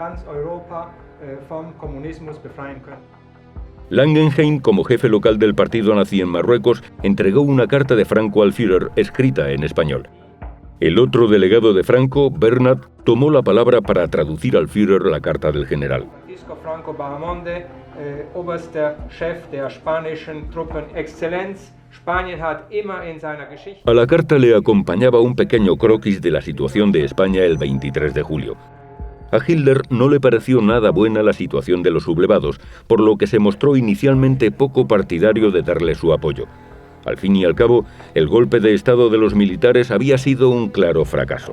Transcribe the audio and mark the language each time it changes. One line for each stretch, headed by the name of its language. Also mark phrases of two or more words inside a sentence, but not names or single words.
Spanish: Langenheim, como jefe local del partido nazi en Marruecos, entregó una carta de Franco al Führer escrita en español. El otro delegado de Franco, Bernard, tomó la palabra para traducir al Führer la carta del general. Franco Bahamonde,
German: oberster Chef der spanischen Truppen, Exzellenz, Spanien hat immer in seiner Geschichte...
Spanish: A la carta le acompañaba un pequeño croquis de la situación de España el 23 de julio. A Hitler no le pareció nada buena la situación de los sublevados, por lo que se mostró inicialmente poco partidario de darle su apoyo. Al fin y al cabo, el golpe de estado de los militares había sido un claro fracaso.